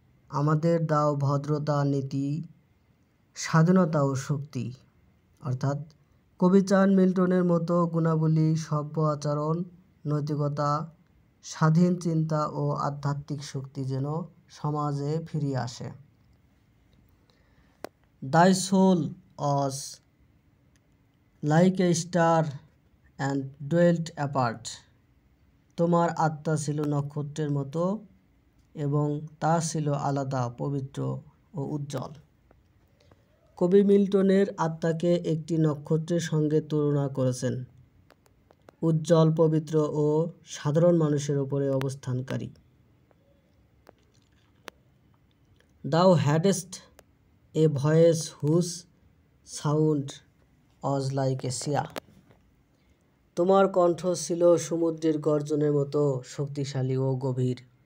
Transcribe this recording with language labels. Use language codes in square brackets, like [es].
[bn] আমাদের দাও ভদ্রতা, নীতি, স্বাধীনতা ও শক্তি। অর্থাৎ কবি চান মিল্টনের মতো গুণাবলী, সভ্য আচরণ, নৈতিকতা, স্বাধীন চিন্তা ও আধ্যাত্মিক শক্তি যেন সমাজে ফিরিয়ে আসে। [en] Thy soul was like a star and dwelt apart. [bn] তোমার আত্মা ছিল নক্ষত্রের মতো এবং তা ছিল আলাদা, পবিত্র ও উজ্জ্বল। কবি মিল্টনের আত্মাকে একটি নক্ষত্রের সঙ্গে তুলনা করেছেন, উজ্জ্বল, পবিত্র ও সাধারণ মানুষের উপরে অবস্থানকারী। [en] Thou hadst a voice whose sound was like a sea. [bn] তোমার কণ্ঠ ছিল সমুদ্রের গর্জনের মতো শক্তিশালী ও গভীর।